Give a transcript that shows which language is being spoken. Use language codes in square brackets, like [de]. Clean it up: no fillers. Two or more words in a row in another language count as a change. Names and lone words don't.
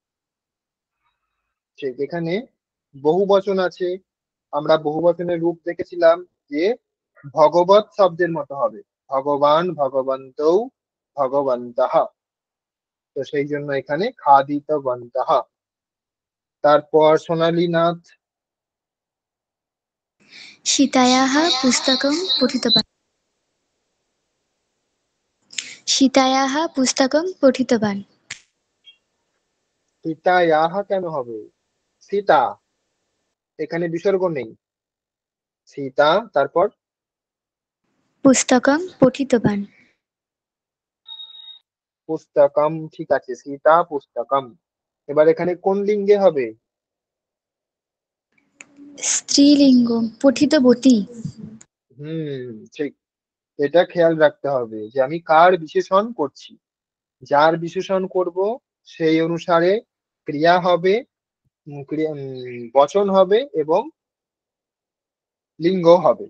[bn] ঠিক, এখানে বহু বচন আছে। আমরা বহু বচনের রূপ দেখেছিলাম যে ভগবত শব্দের মতো হবে, [sa] ভগবান, ভগবন্তৌ, ভগবন্তঃ। [bn] তো সেই জন্য এখানে খাদিতবন্তঃ। তারপর সোনালী নাথ। [sa] सीतायाः पुस्तकं पठितवान्। सीतायाः पुस्तकं पठितवान्। [bn] সীতা ইয়াহা কেন হবে? সীতা, এখানে বিসর্গ নেই। সীতা, তারপর [sa] पुस्तकं पठितवान्। [bn] পুস্তকম, ঠিক আছে, সীতা পুস্তকম। এবার এখানে কোন লিঙ্গে হবে? [sa] स्त्रीलिङ्ग पठितवती। [bn] ঠিক, এটা খেয়াল রাখতে হবে যে আমি কার বিশেষণ করছি। যার বিশেষণ করব সেই অনুসারে ক্রিয়া হবে, বচন হবে এবং লিঙ্গ হবে।